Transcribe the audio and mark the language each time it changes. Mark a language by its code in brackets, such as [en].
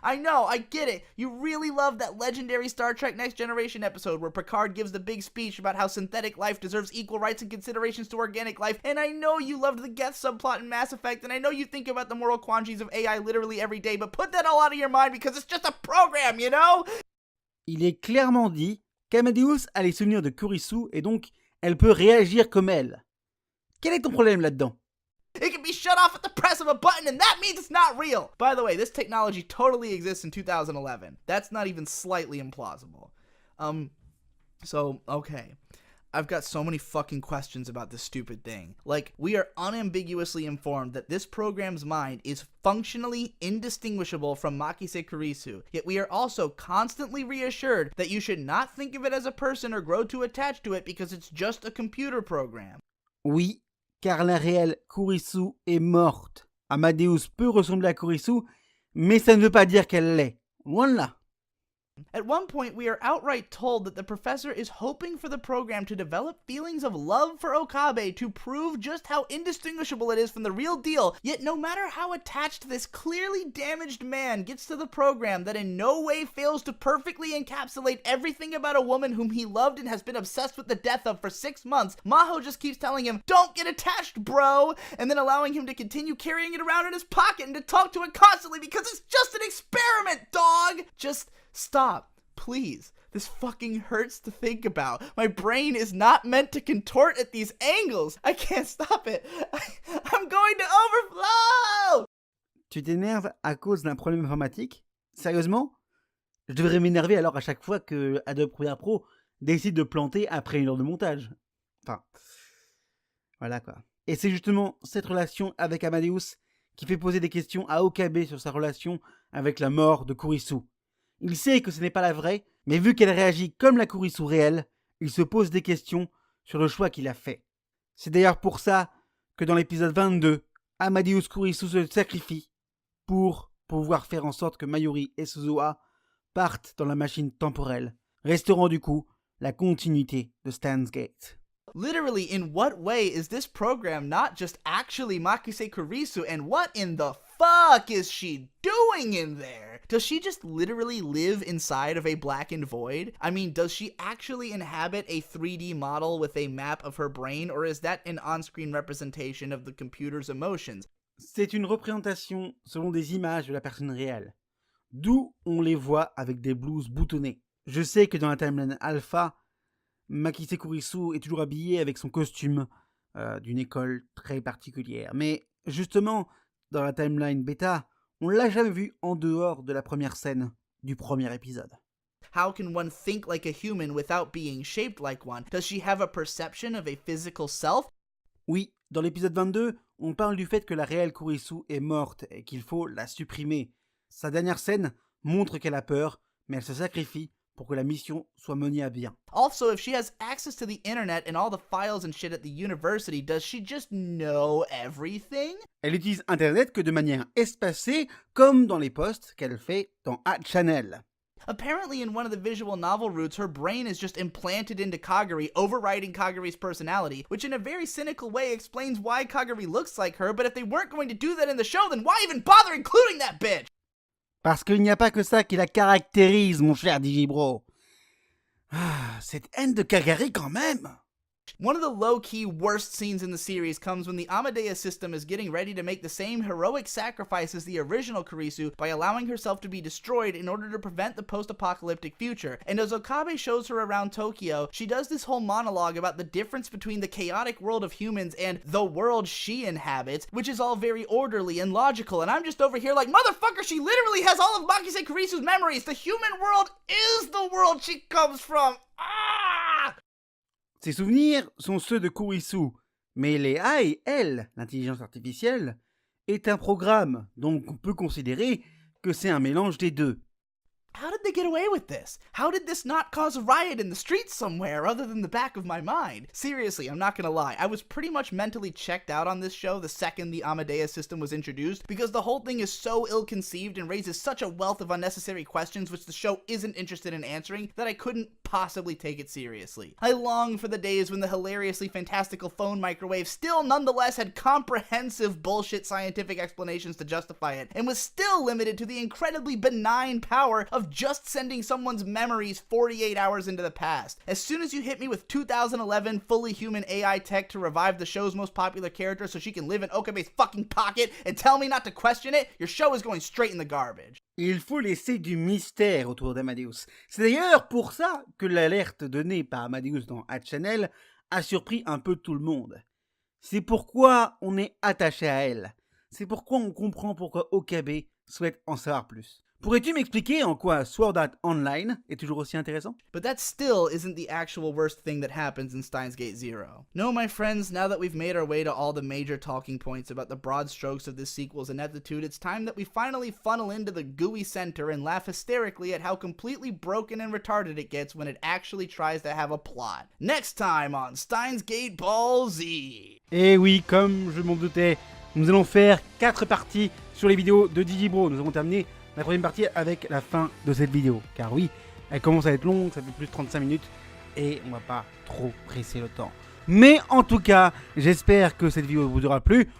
[en] I know, I get it. You really love that legendary Star Trek Next Generation episode where Picard gives the big speech about how synthetic life deserves equal rights and considerations to organic life, and I know you loved the Geth subplot in Mass Effect, and I know you think about the moral quandaries of AI literally every day, but put that all out of your mind because it's just a program, you know? [fr] Il est clairement dit qu'Amadeus a les souvenirs de Kurisu et donc elle peut réagir comme elle. Quel est ton problème là-dedans? [en] It can be shut off at the press of a button, and that means it's not real! By the way, this technology totally exists in 2011. That's not even slightly implausible. So, okay. I've got so many fucking questions about this stupid thing. Like, we are unambiguously informed that this program's mind is functionally indistinguishable from Makise Kurisu, yet we are also constantly reassured that you should not think of it as a person or grow too attached to it because it's just a computer program. [fr] Oui, car la réelle Kurisu est morte. Amadeus peut ressembler à Kurisu, mais ça ne veut pas dire qu'elle l'est. Loin de là. [en] At one point, we are outright told that the professor is hoping for the program to develop feelings of love for Okabe to prove just how indistinguishable it is from the real deal. Yet no matter how attached this clearly damaged man gets to the program that in no way fails to perfectly encapsulate everything about a woman whom he loved and has been obsessed with the death of for 6 months, Maho just keeps telling him, "Don't get attached, bro," and then allowing him to continue carrying it around in his pocket and to talk to it constantly because it's just an experiment, dog! Just stop, please. This fucking hurts to think about. My brain is not meant to contort at these angles. I can't stop it. I'm going to overflow! [fr] Tu t'énerves à cause d'un problème informatique? Sérieusement? Je devrais m'énerver alors à chaque fois que Adobe Premiere Pro décide de planter après 1 heure de montage. Enfin, voilà quoi. Et c'est justement cette relation avec Amadeus qui fait poser des questions à Okabe sur sa relation avec la mort de Kurisu. Il sait que ce n'est pas la vraie, mais vu qu'elle réagit comme la Kurisu réelle, il se pose des questions sur le choix qu'il a fait. C'est d'ailleurs pour ça que dans l'épisode 22, Amadeus Kurisu se sacrifie pour pouvoir faire en sorte que Mayuri et Suzuha partent dans la machine temporelle, restaurant du coup la continuité de Steins Gate. [en] Literally, in what way is this program not just actually Makise Kurisu, and what in the fuck is she doing in there? Does she just literally live inside of a blackened void? I mean, does she actually inhabit a 3D model with a map of her brain, or is that an on-screen representation of the computer's emotions? [fr] C'est une représentation selon des images de la personne réelle, d'où on les voit avec des blouses boutonnées. Je sais que dans la timeline alpha, Makise Kurisu est toujours habillée avec son costume d'une école très particulière. Mais justement, dans la timeline bêta, on l'a jamais vue en dehors de la première scène du premier épisode. [en] How can one think like a human without being shaped like one? Does she have a perception of a physical self? [fr] Oui, dans l'épisode 22, on parle du fait que la réelle Kurisu est morte et qu'il faut la supprimer. Sa dernière scène montre qu'elle a peur, mais elle se sacrifie pour que la mission soit menée à bien. [en] Also, if she has access to the internet and all the files and shit at the university, does she just know everything? [fr] Elle utilise Internet que de manière espacée, comme dans les posts qu'elle fait dans A-Channel. [en] Apparently, in one of the visual novel routes, her brain is just implanted into Kagari, overriding Kagari's personality, which in a very cynical way explains why Kagari looks like her, but if they weren't going to do that in the show, then why even bother including that bitch? [fr] Parce qu'il n'y a pas que ça qui la caractérise, mon cher Digibro. Ah, cette haine de Kagari quand même. [en] One of the low-key worst scenes in the series comes when the Amadeus system is getting ready to make the same heroic sacrifice as the original Kurisu by allowing herself to be destroyed in order to prevent the post-apocalyptic future. And as Okabe shows her around Tokyo, she does this whole monologue about the difference between the chaotic world of humans and the world she inhabits, which is all very orderly and logical. And I'm just over here like, motherfucker, she literally has all of Makise Kurisu's memories. The human world is the world she comes from. Ah! [fr] Ses souvenirs sont ceux de Kurisu, mais les AI, elle, l'intelligence artificielle, est un programme, donc on peut considérer que c'est un mélange des deux. [en] How did they get away with this? How did this not cause a riot in the streets somewhere other than the back of my mind? Seriously, I'm not gonna lie. I was pretty much mentally checked out on this show the second the Amadeus system was introduced because the whole thing is so ill-conceived and raises such a wealth of unnecessary questions which the show isn't interested in answering that I couldn't possibly take it seriously. I long for the days when the hilariously fantastical phone microwave still nonetheless had comprehensive bullshit scientific explanations to justify it and was still limited to the incredibly benign power of just sending someone's memories 48 hours into the past. As soon as you hit me with 2011 fully human AI tech to revive the show's most popular character so she can live in Okabe's fucking pocket and tell me not to question it, your show is going straight in the garbage. [fr] Il faut laisser du mystère autour d'Amadeus. C'est d'ailleurs pour ça que l'alerte donnée par Amadeus dans A-Channel a surpris un peu tout le monde. C'est pourquoi on est attaché à elle. C'est pourquoi on comprend pourquoi Okabe souhaite en savoir plus. Pourrais-tu m'expliquer en quoi Sword Art Online est toujours aussi intéressant? [en] But that still isn't the actual worst thing that happens in Steins Gate Zero. No, my friends, now that we've made our way to all the major talking points about the broad strokes of this sequel's ineptitude, it's time that we finally funnel into the gooey center and laugh hysterically at how completely broken and retarded it gets when it actually tries to have a plot. Next time on Steins Gate Ball Z! [fr] Et oui, comme je m'en doutais, nous allons faire 4 parties sur les vidéos de Digibro. Nous avons terminé la troisième partie avec la fin de cette vidéo. Car oui, elle commence à être longue, ça fait plus de 35 minutes et on va pas trop presser le temps. Mais en tout cas, j'espère que cette vidéo vous aura plu.